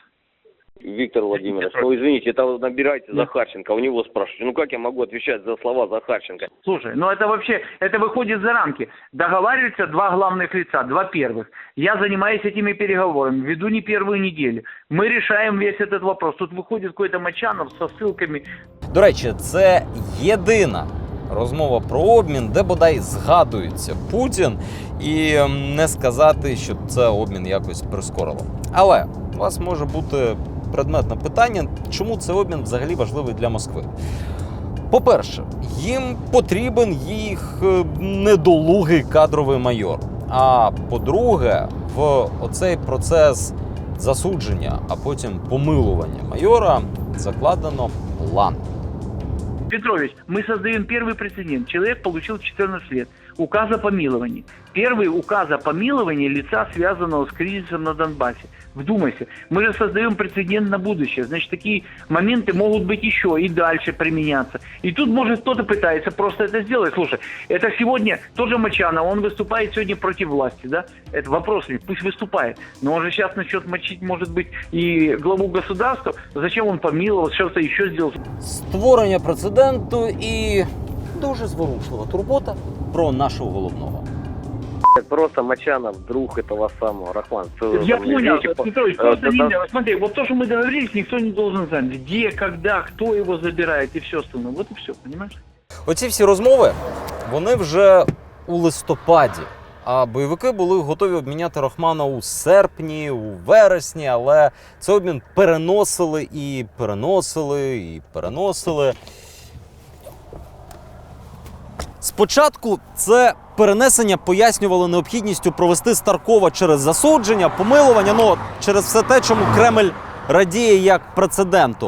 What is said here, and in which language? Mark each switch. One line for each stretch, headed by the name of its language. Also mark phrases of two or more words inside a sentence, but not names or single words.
Russian: Виктор Владимирович, извините, это набирайте Захарченко, у него спрашивайте. Как я могу отвечать за слова Захарченко? Слушай, это вообще, это выходит за рамки. Договариваются 2 главных лица, 2 первых. Я занимаюсь этими переговорами, веду не первую неделю. Мы решаем весь этот вопрос. Тут выходит какой-то Мочанов со ссылками.
Ukrainian: До речі, це єдина розмова про обмін, де бодай згадується Путін, і не сказати, що це обмін якось прискорило. Але у вас може бути предметне питання, чому цей обмін взагалі важливий для Москви. По-перше, їм потрібен їх недолугий кадровий майор. А по-друге, в оцей процес засудження, а потім помилування майора закладено план.
Russian: Петрович, мы создаем первый прецедент. Человек получил 14 лет. Указ о помиловании. Первый указ о помиловании лица, связанного с кризисом на Донбассе. Вдумайся, мы же создаем прецедент на будущее. Значит, такие моменты могут быть еще и дальше применяться. И тут, может, кто-то пытается просто это сделать. Слушай, это сегодня тоже Мочанов, он выступает сегодня против власти, да? Это вопрос, пусть выступает. Но он же сейчас начнет мочить, может быть, и главу государства. Зачем он помиловал, что-то еще сделал?
Ukrainian: Створення прецеденту і дуже зворушлива турбота про нашого головного.
Russian: Просто Мочанов, друг этого самого Рахмана. Я понял, Петрович, просто смотри, вот то, что мы договорились, никто не должен знать, где, когда, кто его забирает и все остальное. Вот и все, понимаешь?
Ukrainian: Оці всі розмови, вони вже у листопаді. А бойовики були готові обміняти Рахмана у серпні, у вересні, але цей обмін переносили і переносили, і переносили. Спочатку це перенесення пояснювали необхідністю провести Старкова через засудження, помилування, через все те, чому Кремль радіє як прецеденту.